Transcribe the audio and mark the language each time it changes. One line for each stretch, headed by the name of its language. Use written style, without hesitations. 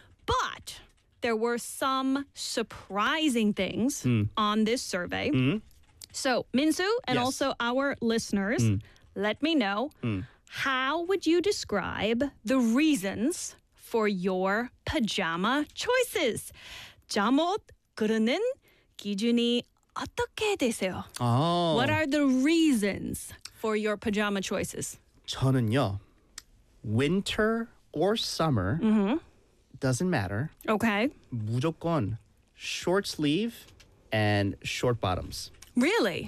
English: But there were some surprising things on this survey. So, Minsu, and also our listeners, let me know, how would you describe the reasons for your pajama choices?
Korean: 잠옷 고르는 기준이 어떻게 되세요?
English: What are the reasons for your pajama choices?
Korean: 저는요,
English: winter or summer, doesn't matter. Okay.
Korean: 무조건
English: short sleeve and short bottoms. Really?